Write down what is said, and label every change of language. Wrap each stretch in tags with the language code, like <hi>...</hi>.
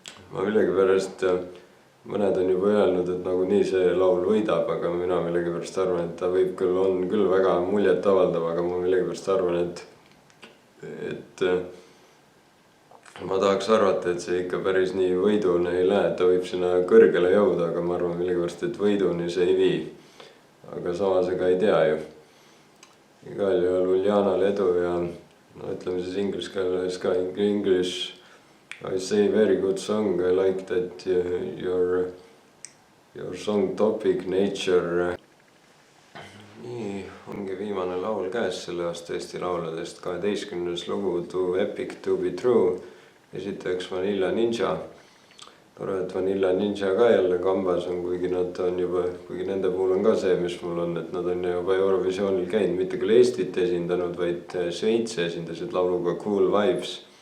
<et>ma millegipärast, mõned on juba öelnud, et nagunii see laul võidab, aga mina millegipärast arvan, et ta on küll väga muljet avaldav, aga ma millegipärast arvan, et ma tahaks arvata, et see ikka päris nii võiduni ei lähe, et ta võib sinna kõrgele jõuda, aga ma arvan millegipärast, et võiduni see ei vii. Aga samas ega ei tea ju. Igal juhul Uljanal edu ja no ütleme siis inglise keeles ka English.</et> <en>I say very good song, I like that your song topic, nature.</en> <et>Nii, ongi viimane laul käes selle aasta Eesti lauladest, 12. lugu Too Epic to be true, esitajaks Vanilla Ninja. Tore, et Vanilla Ninja ka jälle kambas on, kuigi nende puhul on ka see, mis mul on, et nad on juba Eurovisioonil käinud, mitte küll Eestit esindanud, vaid Šveitsi esindasid lauluga Cool Vibes.</et>